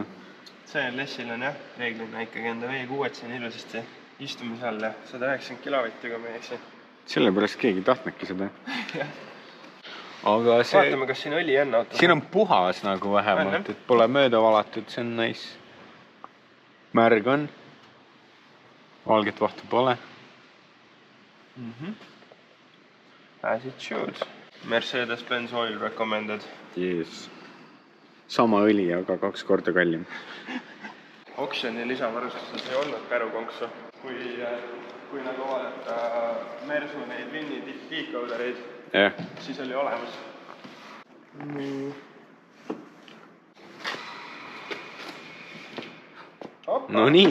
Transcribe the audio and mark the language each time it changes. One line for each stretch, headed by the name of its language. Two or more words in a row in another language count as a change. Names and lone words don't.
Estonian: CLS-il on, jah, reeglina ikkagi enda V6 siin ilusasti istumise all ja 190 kilovatti, kui me eksi. Sellepärast keegi tahtnudki seda. Aga see... Vaatame, kas siin oli enne autos. Siin on puhas nagu vähemalt, et pole mööda valatud, see on nice. Märg on. Valget vahtu pole.
English: As it should. Mercedes-Benz oil recommended. Yes.
Estonian: Sama õli, aga 2 korda kallim. Oksjoni lisavarustuses ei olnud kärukonksu. Kui nagu vaadata Mersu neid Winni decodereid, siis oli olemas. No nii.